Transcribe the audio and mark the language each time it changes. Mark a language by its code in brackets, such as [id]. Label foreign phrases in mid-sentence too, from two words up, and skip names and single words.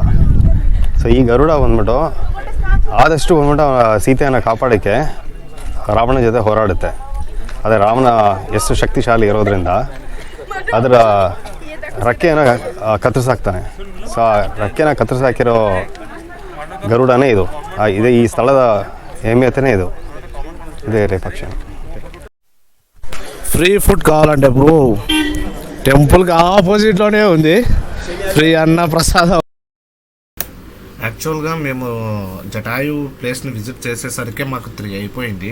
[kn] ಸೊ ಈ ಗರುಡ ಬಂದ್ಬಿಟ್ಟು ಆದಷ್ಟು ಬಂದ್ಬಿಟ್ಟು ಸೀತೆಯನ್ನು ಕಾಪಾಡೋಕ್ಕೆ ರಾವಣ ಜೊತೆ ಹೋರಾಡುತ್ತೆ. ಅದೇ ರಾವಣ ಎಷ್ಟು ಶಕ್ತಿಶಾಲಿ ಇರೋದ್ರಿಂದ ಅದರ ರೆಕ್ಕೆಯನ್ನು ಕತ್ತರಿಸಾಕ್ತಾನೆ. ಸೊ ಆ ರೆಕ್ಕೆನ ಕತ್ತರಿಸಾಕಿರೋ ಗರುಡನೇ ಇದು. ಇದೇ ಈ ಸ್ಥಳದ ಹೆಮ್ಮೆತನೇ ಇದು. [te] ఇదే రేపక్షి. [en] free food [te] కావాలంటే బ్రో టెంపుల్కి ఆపోజిట్లోనే ఉంది ఫ్రీ అన్న ప్రసాదం. యాక్చువల్గా మేము జటాయు ప్లేస్ని విజిట్ చేసేసరికి మాకు 3 అయిపోయింది.